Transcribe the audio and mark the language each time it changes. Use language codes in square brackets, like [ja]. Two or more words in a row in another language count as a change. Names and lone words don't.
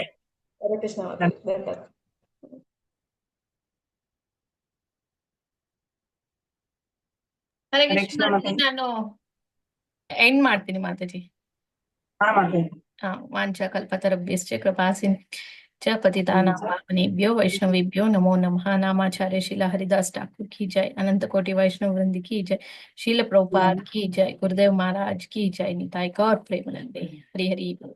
[kn] ಹರೇ ಕೃಷ್ಣ ಮಾತಾಜಿ. ಧನ್ಯವಾದ. ಹರೇ ಹರೇ ಕೃಷ್ಣ ಕೃಷ್ಣ ಮಾತಾಜಿ. ಮಾತಾಜಿ. ನಾನು ಎಂಡ್ ಮಾಡ್ತೀನಿ ಮಾತಾಜಿ. ಹಾ ಮಾತಾಜಿ. [sa] ವಾಂಛಾ ಕಲ್ಪತರುಭ್ಯಶ್ಚ ಕೃಪಾಸಿಂಧು च पतितानां पावनेभ्यो वैष्णवेभ्यो नमो नमः. [hi] नामाचार्य शीला हरिदास ठाकुर की जय, अनंत कोटि वैष्णव वृंद की जय, शील प्रभुपाद की जय, गुरुदेव महाराज की जय, निताई गौर प्रेमानंदे। हरि हरि बोल।